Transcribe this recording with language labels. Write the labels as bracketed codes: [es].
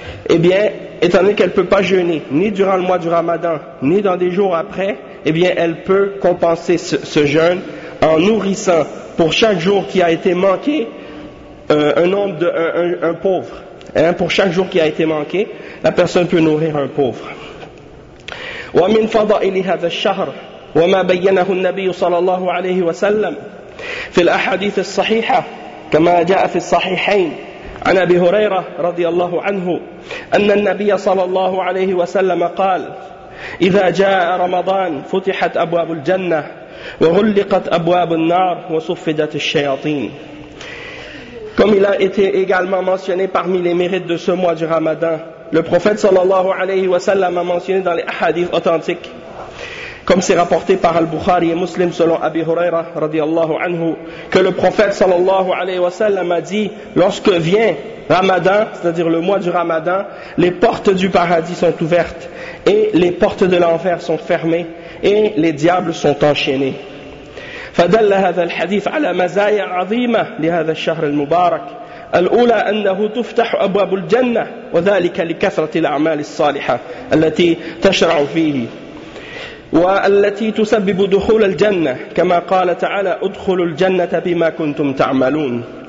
[fr] eh bien, étant donné qu'elle ne peut pas jeûner, ni durant le mois du Ramadan, ni dans des jours après, eh bien, elle peut compenser ce jeûne en nourrissant pour chaque jour qui a été manqué un pauvre. Hein, pour chaque jour qui a été manqué, la personne peut nourrir un pauvre. [ar] وَمِنْ فَضَائِلِ هَذَا الشَّهْرِ وَمَا بَيَّنَهُ النَّبِيُّ صَلَى اللَّهُ عَلَيْهِ وَسَلَّمْ فِي الْأَحَدِيثِ الصَّحِيحَةِ كَمَا جَاءَ فِي الصَّحِيحَيْنِ عن أبي هريرة رضي الله عنه أن النبي صلى الله عليه وسلم قال إذا جاء رمضان فتحت أبواب الجنة وغلقت أبواب النار وصفدت الشياطين. [fr] Comme il a été également mentionné parmi les mérites de ce mois du Ramadan, le prophète صلى الله عليه وسلم a mentionné dans les hadiths authentiques, comme c'est rapporté par Al-Bukhari et Muslim selon Abi Huraira radiallahu anhu, que le prophète sallallahu alayhi wa sallam a dit, lorsque vient Ramadan, c'est-à-dire le mois du Ramadan, les portes du paradis sont ouvertes et les portes de l'enfer sont fermées et les diables sont enchaînés. [ar] فدل هذا الحديث على مزايا عظيمة لهذا الشهر المبارك. الأولى أنه تفتح أبواب الجنة وذلك لكثرة الأعمال الصالحة التي تشرع فيه والتي تسبب دخول الجنة كما قال تعالى ادخلوا الجنة بما كنتم تعملون.